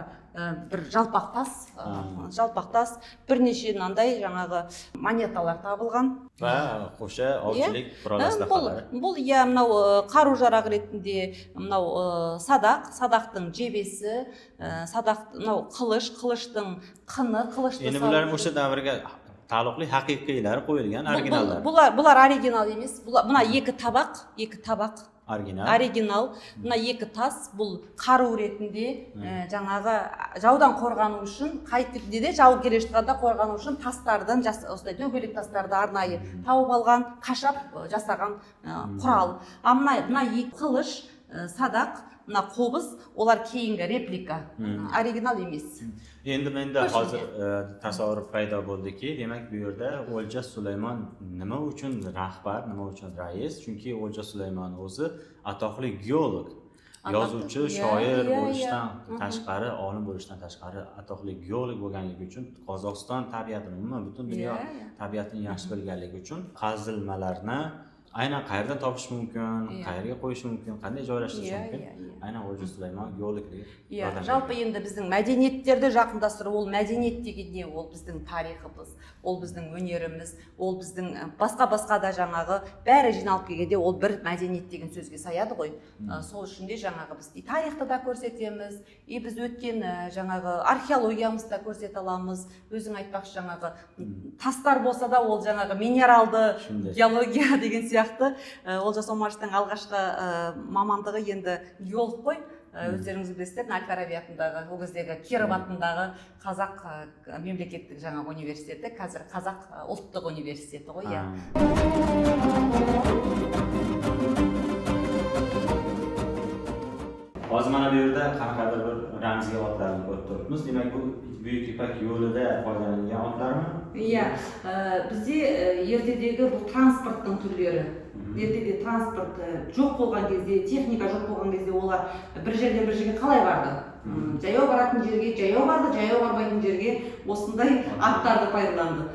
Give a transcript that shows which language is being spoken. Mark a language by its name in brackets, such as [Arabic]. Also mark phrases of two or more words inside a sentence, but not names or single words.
[Kazakh] Бір жалпақ тас, бірнеше мынандай жаңағы монеталар табылған. Қоша аушылық құраластақалары. Бұл мынау қару-жарақ ретінде мынау садақтың жебесі, мынау қылыштың қыны, қылышты. Енді бұлар [Uzbek] o'sha davrga taalluqli haqiqiylari qo'yilgan originallar. [Kazakh] Бұлар оригинал емес. Бұна екі табақ. Оригинал. Мына екі тас, бұл қару ретінде жаңағы жаудан қорғану үшін, қайтып де жау келе жатқанда қорғану үшін тастардан, осындай дөңгелек тастарды арнайы тауып алған, қашап жасаған құрал. Мына екі қылыш, садақ, мына қобыз, олар кейінгі реплика, оригинал емес. [Uzbek] Endi menda hozir tasavvur paydo bo'ldiki, demak bu yerda O'lja Sulaymon nima uchun rahbar, nima uchun rais? Chunki O'lja Sulaymon o'zi atoqli geolog, yozuvchi, shoir bo'lishdan tashqari, olim bo'lishdan tashqari atoqli geolog bo'lganligi uchun Qozog'iston tabiatini, umuman butun dunyo tabiatini yaxshi bilganligi uchun qazilmalarni aynan qayerdan topish mumkin, qayerga qo'yish mumkin, qanday joylashtirish mumkin? Aynan O'lja Sulaymon geologligi. [Kazakh] Жалпы енді біздің мәдениеттерді жақындастыру, ол мәдениет дегенде ол біздің тарихымыз, ол біздің өнеріміз, ол біздің басқа да жаңағы бәрі жиналып келгенде ол бір мәдениет деген сөзге саяды ғой. Сол үшін де жаңағы біз тарихты да көрсетеміз, біз өткен жаңағы археологиямызды да көрсете аламыз. Өзің айтпақшы жаңағы тастар болса да ол жаңағы минералды геология деген сияқты. Олжас Омаровтың алғашқы мамандығы енді геолог қой. Өздеріңіз білесіздер, Әл-Фараби атындағы, ол кездегі Киров атындағы қазақ мемлекеттік жаңа университеті, қазір қазақ ұлттық университеті ғой. [Uzbek] Hozir mana bu yerda qanaqadir bir ramziy otlarni ko'rib turibmiz. Demak, bu Buyuk Ipak yo'lida foydalanilgan otlarmi? [Kazakh] Бізде ертедегі бұл транспорттың түрлері. Ертеде транспорт жоқ болған кезде, техника жоқ болған кезде олар бір жерден бір жерге қалай барды? Жаяу баратын жерге жаяу барды, жаяу бармайтын жерге осындай аттарды пайдаланды.